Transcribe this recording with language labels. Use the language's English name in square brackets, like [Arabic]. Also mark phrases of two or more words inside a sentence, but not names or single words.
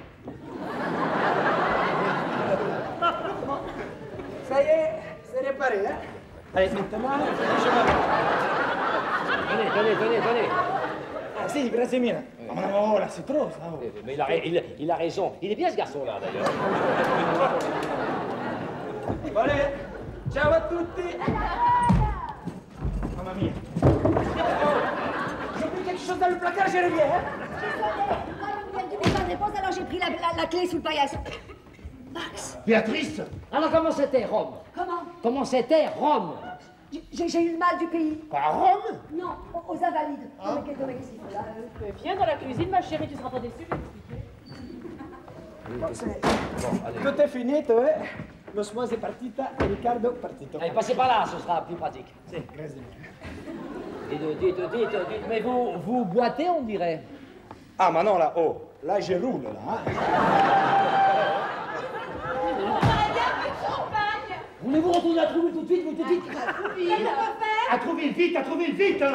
[French] Ça y est, c'est réparé, hein. Allez, maintenant, Tenez. [Italian] Ah si, grazie mille. [French] Oh, là, c'est trop, ça. Oh. Mais il a raison. Il est bien, ce garçon-là, d'ailleurs. Allez, [Italian] ciao a tutti. Mamma mia. [French] J'ai pris quelque chose dans le placard, je reviens, hein. Je pense, alors j'ai pris la clé sous le paillasse. Max. Béatrice. Alors, comment c'était Rome? Comment c'était Rome? J'ai eu le mal du pays. À Rome? Non, aux Invalides. Non, mais qu'est-ce qu'il faut là? Viens dans la cuisine, ma chérie, tu seras pas déçue, je vais t'expliquer. Tout est fini, toi, hein. [Italian] L'osmose è partita e Riccardo partito. [French] Allez, passez par là, ce sera plus pratique. [Italian] Sì, grazie. [French] Dites, mais vous boitez, on dirait. Ah, mais non, là, oh, là, je roule, là. Hein. Voulez-vous retourner à Trouville tout de suite, À Trouville, vite, hein.